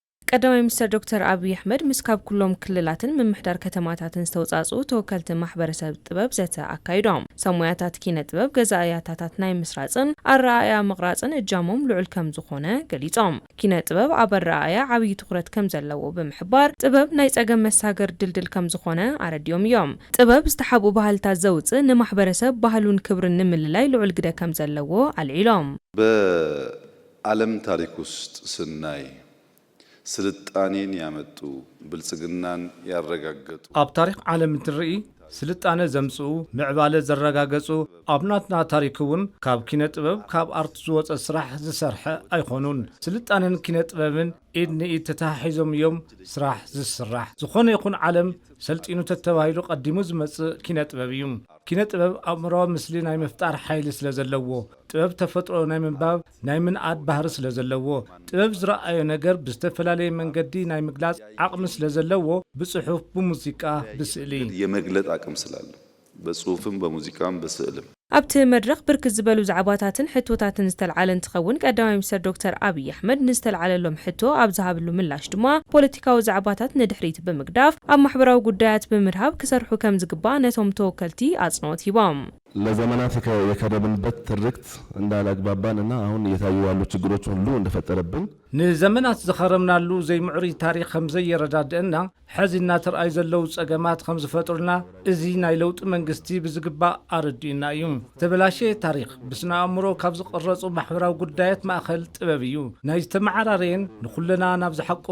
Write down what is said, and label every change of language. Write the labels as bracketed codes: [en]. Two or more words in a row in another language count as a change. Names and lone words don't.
[ti] ቀዳማይ ሚኒስትር ዶክተር አብይ አህመድ ምስካብ ኩሎም ክልላትን መምሕዳር ከተማታትን ዝተውጻጹ ተወከልቲ ማሕበረሰብ ጥበብ ዘተ አካይዶም ሰሙያታት ኪነ ጥበብ ገዛእያታት ናይ ምስራጽን አራያ መቅራጽን እጃሞም ልዑል ከም ዝኾነ ገሊጾም ኪነ ጥበብ አበራያ ዓብይ ትኩረት ከም ዘለዎ በመሕባር ጥበብ ናይ ጸገም መሳገር ድልድል ከም ዝኾነ አረድዮም እዮም ጥበብ ዝተሓቡ ባህልታት ዘውጽእ ንማሕበረሰብ ባህሉን ክብርን ንምልላይ ልዑል ግደ ከም ዘለዎ አልዒሎም [am] በዓለም ታሪክ ውስጥ ስናይ ስልጣኔን ያመጡ ብልጽግናን ያረጋገጡ [ti] ኣብ ታሪክ ዓለም ትርኢ ስልጣነ ዘምጽኡ ምዕባለ ዘረጋገጹ ኣብናትና ታሪክውን ካብ ኪነ ጥበብ ካብ አርት ዝወፀ ስራሕ ዝሰርሐ ኣይኾኑን ስልጣነን ኪነ ጥበብን ኢድ ንኢድ ተተሓሒዞም እዮም ስራሕ ዝስራሕ ዝኾነ ይኹን ዓለም ሰልጢኑ ተተባሂሉ ቀዲሙ ዝመጽእ ኪነ ጥበብ እዩ ኪነ ጥበብ ኣእምሮዊ ምስሊ ናይ ምፍጣር ሓይሊ ስለ ዘለዎ ጥበብ ተፈጥሮ ናይ ምንባብ ናይ ምንኣድ ባህሪ ስለ ዘለዎ ጥበብ ዝረኣዮ ነገር ብዝተፈላለየ መንገዲ ናይ ምግላጽ ዓቕሚ ስለ ዘለዎ ብጽሑፍ ብሙዚቃ ብስእሊ [am] የመግለጥ አቅም ስላለ በጽሑፍም በሙዚቃም በስዕልም [ti] ኣብቲ መድረኽ ብርክት ዝበሉ ዛዕባታትን ሕቶታትን ዝተልዓለን ትኸውን ቀዳማይ ሚኒስትር ዶክተር አብይ አህመድ ንዝተልዓለሎም ሕቶ ኣብ ዝሃብሉ ምላሽ ድማ ፖለቲካዊ ዛዕባታት ንድሕሪት ብምግዳፍ ኣብ ማሕበራዊ ጉዳያት ብምድሃብ ክሰርሑ ከም ዝግባእ ነቶም ተወከልቲ አጽንኦት ሂቦም [am] ለዘመናት የከረምንበት ትርክት እንዳላግባባንና አሁን እየታዩ ያሉ ችግሮች ሁሉ እንደፈጠረብን [ti] ንዘመናት ዝኸረምናሉ ዘይምዕሪ ታሪክ ከም ዘየረዳድአና ሕዚና ተርአይ ዘለው ጸገማት ከም ዝፈጥሩና እዚ ናይ ለውጥ መንግስቲ ብዝግባእ አረዲኡና እዩ ተበላሸ ታሪክ ብስነ አእምሮ ካብ ዝቀረጹ ማሕበራዊ ጉዳያት ማእኸል ጥበብ እዩ ናይ ዝተመዓራረየን ንኹለና ናብ ዝሐቁፍ